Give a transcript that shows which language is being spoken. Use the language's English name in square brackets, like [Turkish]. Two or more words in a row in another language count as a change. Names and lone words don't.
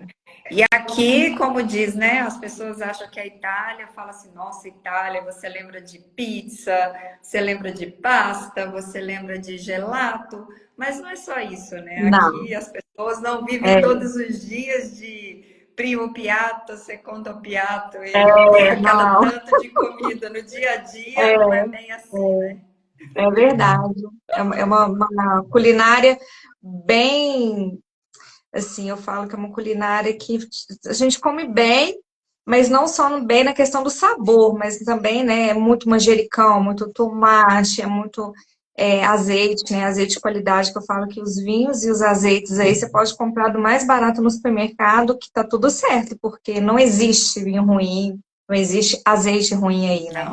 [Portuguese] E aqui, como diz, né? As pessoas acham que a Itália, fala assim, nossa, Itália, você lembra de pizza, você lembra de pasta, você lembra de gelato, mas não é só isso, né? Não, Aqui as pessoas não vivem é, todos os dias de [Italian] primo piatto, secondo piatto [Portuguese] e aquela não. tanto de comida. No dia a dia não É, é bem assim, né? é verdade. É uma culinária bem, assim, eu falo que é uma culinária que a gente come bem, mas não só bem na questão do sabor, mas também, né, é muito manjericão, muito tomate, é muito azeite, né, azeite de qualidade, que eu falo que os vinhos e os azeites aí você pode comprar do mais barato no supermercado, que tá tudo certo, porque não existe vinho ruim, não existe azeite ruim aí, né?